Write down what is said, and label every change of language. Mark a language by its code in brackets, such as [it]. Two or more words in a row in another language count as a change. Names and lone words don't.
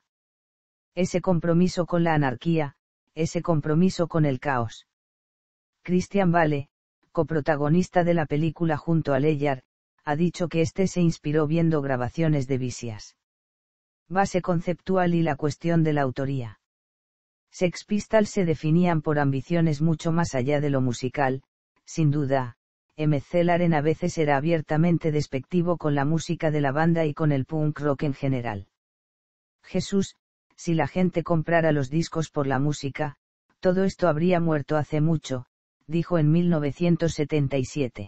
[es] Ese compromiso con la anarquía, ese compromiso con el caos. Christian Bale, coprotagonista de la película junto a Ledger, ha dicho que este se inspiró viendo grabaciones de Vicious. Base conceptual y la cuestión de la autoría. Sex Pistols se definían por ambiciones mucho más allá de lo musical, sin duda. McLaren a veces era abiertamente despectivo con la música de la banda y con el punk rock en general. Jesús, si la gente comprara los discos por la música, todo esto habría muerto hace mucho, dijo en 1977.